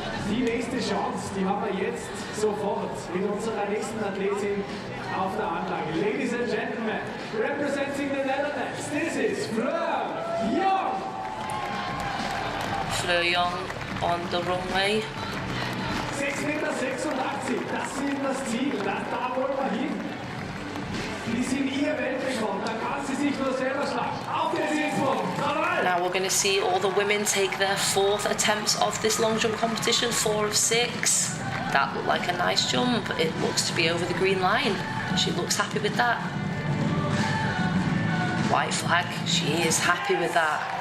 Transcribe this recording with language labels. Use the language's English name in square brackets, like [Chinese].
[German] Die nächste Chance, die haben wir jetzt sofort mit unserer nächsten Athletin auf der Anlage. [English] Ladies and gentlemen, representing the Netherlands, this is Fleur Young. Fleur Young on the runway. [German] 6,86 Meter, das ist das Ziel, da wollen wir hin. Die sind ihr Weltrekord, da kann sie sich nur selber schlagen. Auf geht's, Innsbruck! [English] Now we're going to see all the women take their 4th attempts of this long jump competition, 4 of 6. That looked like a nice jump. It looks to be over the green line. She looks happy with that. White flag, she is happy with that.